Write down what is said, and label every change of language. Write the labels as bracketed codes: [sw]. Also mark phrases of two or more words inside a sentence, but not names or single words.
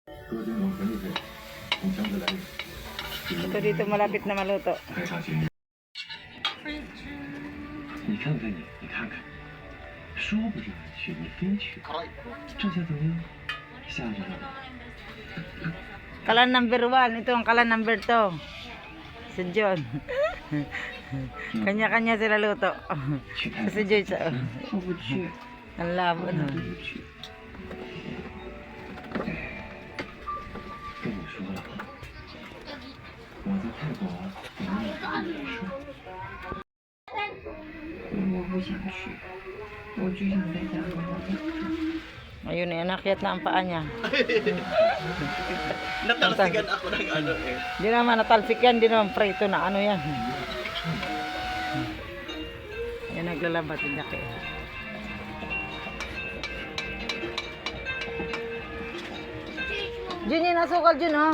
[tl] Ito dito malapit na maluto. [zh] 你看看你，你看看，说不让你去，你非去，这下怎么样？吓着了吧？ [tl] Kalan number 1, ito ang kalan number 2. Si John. Kanya-kanya sila luto. Si Joy sa... [zh] 我不去， [tl] Ang labo [zh] 我 [tl] na. [zh] 不去。跟你说了，我在泰国等你回来说。我不想去，我就想在家好好养着。 [tl] Ayun eh, nakyat na ang paa niya. Natalsikan ako ng ano eh. Di naman natalsik yan, di naman prito na ano yan. Yan naglalabat yung daki. Jun yun, asukal Jun oh.